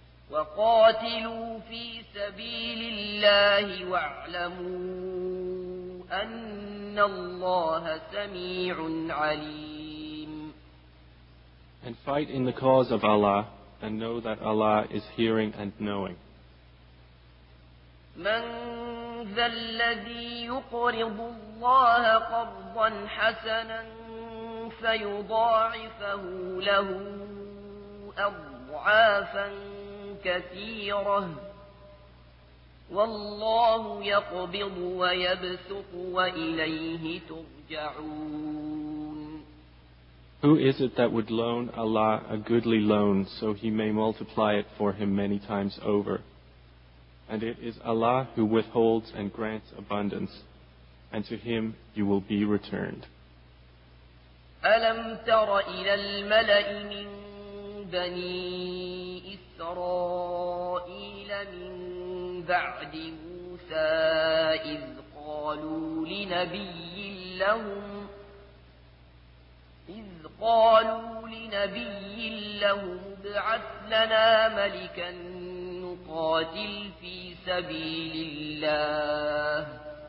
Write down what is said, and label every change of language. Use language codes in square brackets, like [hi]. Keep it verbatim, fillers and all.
[ar] وَقَاتِلُوا فِي سَبِيلِ اللَّهِ وَاعْلَمُوا أَنَّ اللَّهَ سَمِيعٌ عَلِيمٌ. [en] And fight in the cause of Allah, and know that Allah is hearing and knowing. [ar] من ذا الذي يقرض الله قرضا حسنا فيضاعفه له أضعافا كثيرة والله يقبض ويبسط وإليه ترجعون. [en] Who is it that would loan Allah a goodly loan so He may multiply it for him many times over? And it is Allah who withholds and grants abundance, and to Him you will be returned. [ar] أَلَمْ تَرَ إِلَى الْمَلَإِ مِنْ بَنِي إِسْرَائِيلَ مِنْ بَعْدِ مُوسَى إِذْ قَالُوا لِنَبِيٍّ لَهُمْ إذ قالوا لنبي له ابعث لنا ملكا نقاتل في سبيل الله